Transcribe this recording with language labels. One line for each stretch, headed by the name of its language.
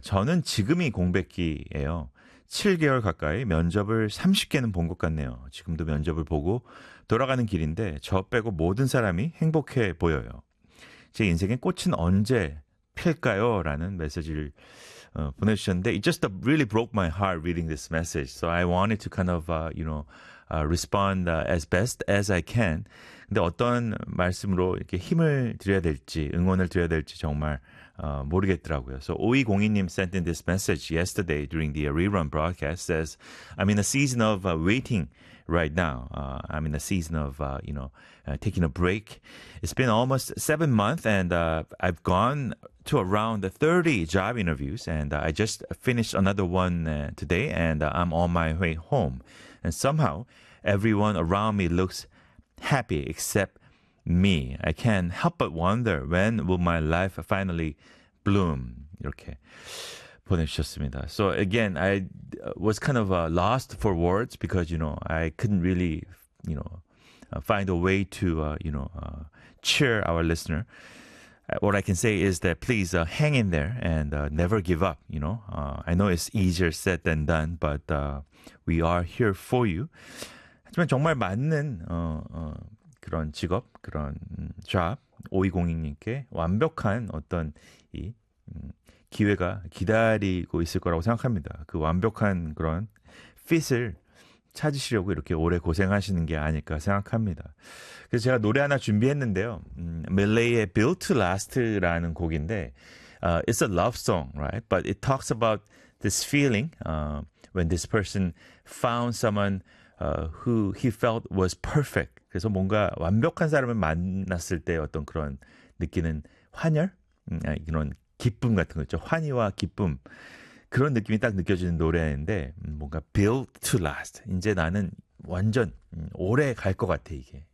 Korean: 저는 지금이 공백기예요. 7개월 가까이 면접을 30개는 본 것 같네요. 지금도 면접을 보고 돌아가는 길인데 저 빼고 모든 사람이 행복해 보여요. 제 인생의 꽃은 언제 필까요? 라는 메시지를 보내주셨는데
English: It just really broke my heart reading this message. So I wanted to kind of, you know, respond as best as I can.
Korean: 근데 어떤 말씀으로 이렇게 힘을 드려야 될지 응원을 드려야 될지 정말 모르겠더라고요.
English: So 5202님 sent in this message yesterday during the rerun broadcast says, I'm in a season of waiting right now. I'm in a season of, you know, taking a break. It's been almost 7 months and I've gone to around 30 job interviews and I just finished another one today and I'm on my way home. And somehow everyone around me looks happy except me. I can't help but wonder when will my life finally bloom.
Korean: 이렇게 보내주셨습니다.
English: So again, I was kind of lost for words because, you know, I couldn't really, you know, find a way to, you know, cheer our listener. What I can say is that please hang in there and never give up, you know. I know it's easier said than done, but we are here for you.
Korean: 하지만 정말 맞는 그런 직업, 그런 job, 5202님께 완벽한 어떤 이 기회가 기다리고 있을 거라고 생각합니다. 그 완벽한 그런 fit을 찾으시려고 이렇게 오래 고생하시는 게 아닐까 생각합니다. 그래서 제가 노래 하나 준비했는데요. 밀레이의 Built to Last라는 곡인데
English: it's a love song, right? But it talks about this feeling when this person found someone who he felt was perfect.
Korean: 그래서 뭔가 완벽한 사람을 만났을 때 어떤 그런 느끼는 환열? 이런 기쁨 같은 거 있죠. 환희와 기쁨. 그런 느낌이 딱 느껴지는 노래인데 뭔가 built to last. 이제 나는 완전 오래 갈 것 같아 이게.